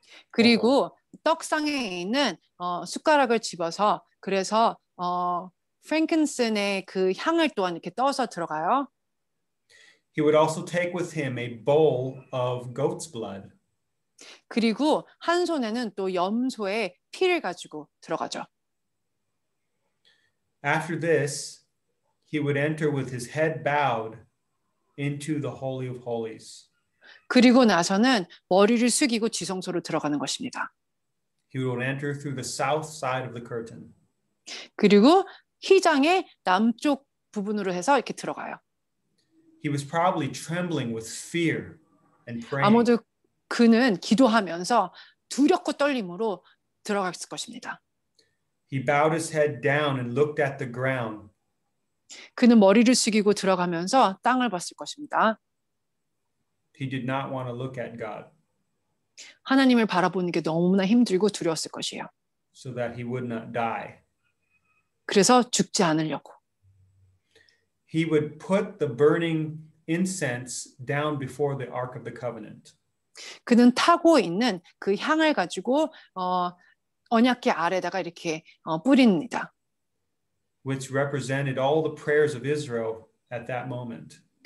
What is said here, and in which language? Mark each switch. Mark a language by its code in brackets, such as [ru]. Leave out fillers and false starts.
[ko] 그리고 떡상에 있는 숟가락을 집어서 그래서 프랭킨슨의 그 향을 또한 이렇게 떠서 들어가요. [en] He would also take with him a bowl of goat's blood. [ko] 그리고 한 손에는 또 염소의 피를 가지고 들어가죠. [en] After this, he would enter with his head bowed into the Holy of Holies. [ko] 그리고 나서는 머리를 숙이고 지성소로 들어가는 것입니다. [en] He would enter through the south side of the curtain. [ko] 그리고 휘장의 남쪽 부분으로 해서 이렇게 들어가요. [en] He was probably trembling with fear and praying. [ko] 아무도 그는 기도하면서 두렵고 떨림으로 들어갔을 것입니다. [en] He bowed his head down and looked at the ground. [ko] 그는 머리를 숙이고 들어가면서 땅을 봤을 것입니다. [en] He did not want to look at God. [ko] 하나님을 바라보는 게 너무나 힘들고 두려웠을 것이에요. [en] So that he would not die. [ko] 그래서 죽지 않으려고. [en] He would put the burning incense down before the Ark of the Covenant. [ko] 그는 타고 있는 그 향을 가지고 언약궤 아래다가 이렇게 뿌립니다. [en] Which represented all the prayers of Israel at that moment.